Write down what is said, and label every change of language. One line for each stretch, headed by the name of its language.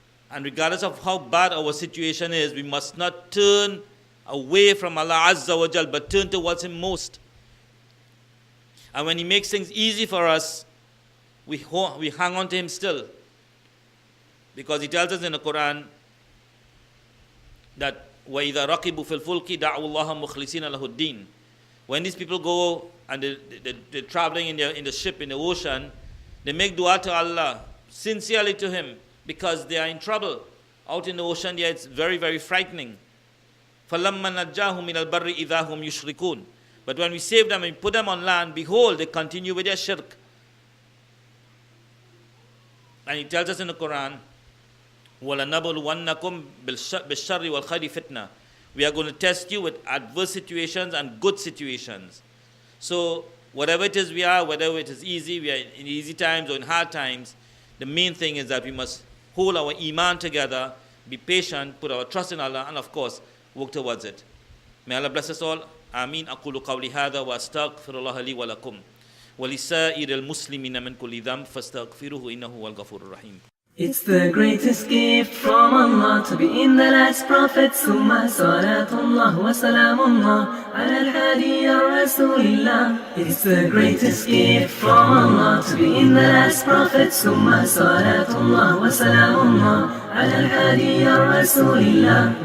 English: And regardless of how bad our situation is, we must not turn away from Allah Azza wa Jal, but turn towards Him most. And when He makes things easy for us, we hang on to Him still. Because He tells us in the Quran that
Arabic: وَإِذَا رَقِبُوا فِي الْفُلْكِ دَعُوا اللَّهَ مُخْلِصِينَ لَهُ الدِّينَ.
English: When these people go and they're traveling in the ship, in the ocean, they make dua to Allah, sincerely to Him, because they are in trouble. Out in the ocean, yeah, it's very, very frightening.
Arabic: فَلَمَّا نَجَّاهُمْ مِنَ الْبَرِّ إِذَا هُمْ يُشْرِكُونَ.
English: But when we save them and put them on land, behold, they continue with their shirk. And He tells us in the Quran,
Arabic: وَلَنَبْلُوَنَّكُمْ بِالشَّرِّ وَالْخَيْرِ فِتْنَةً.
English: We are going to test you with adverse situations and good situations. So whatever it is we are, whether it is easy, we are in easy times or in hard times, the main thing is that we must hold our iman together, be patient, put our trust in Allah, and of course, work towards it. May Allah bless us all. Ameen.
Arabic: أقول قولي هذا وأستغفر الله لي ولكم ولسائر المسلمين من كل ذنب فاستغفروه إنه هو الغفور الرحيم.
English: It's the greatest gift from Allah to be in the last prophet.
Arabic: Summa salatullah wa salamullah ala al-hadi ya Rasulillah.
English: It's the greatest gift from Allah to be in the last prophet.
Arabic: Summa salatullah wa salamullah ala al-hadi ya Rasulillah.